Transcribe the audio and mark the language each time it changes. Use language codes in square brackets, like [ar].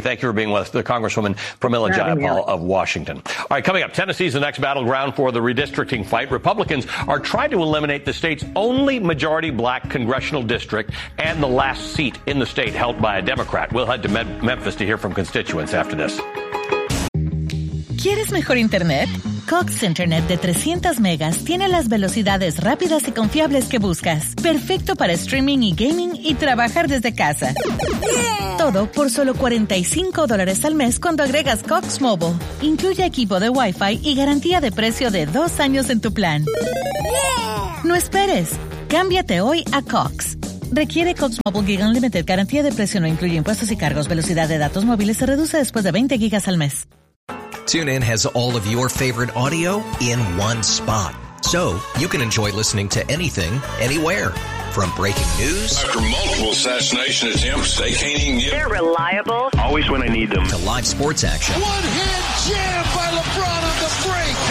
[en] Thank you for being with the Congresswoman Pramila Jayapal of Washington. All right, coming up, Tennessee's the next battleground for the redistricting fight. Republicans are trying to eliminate the state's only majority black congressional district and the last seat in the state held by a Democrat. We'll head to Memphis to hear from constituents after this. [es] ¿Quieres mejor internet? Cox Internet de 300 megas tiene las velocidades rápidas y confiables que buscas. Perfecto para streaming y gaming y trabajar desde casa. Todo por solo $45 al mes cuando agregas Cox Mobile. Incluye equipo de Wi-Fi y garantía de precio de 2 años en tu plan. No esperes. Cámbiate hoy a Cox. Requiere Cox Mobile Gig Unlimited. Garantía de precio no incluye impuestos y cargos. Velocidad de datos móviles se reduce después de 20 gigas al mes. [en] TuneIn has all of your favorite audio in one spot. So you can enjoy listening to anything, anywhere. From breaking news. After multiple assassination attempts, they can't even get... They're reliable. Always when I need them. To live sports action. One-hand jam by LeBron on the break.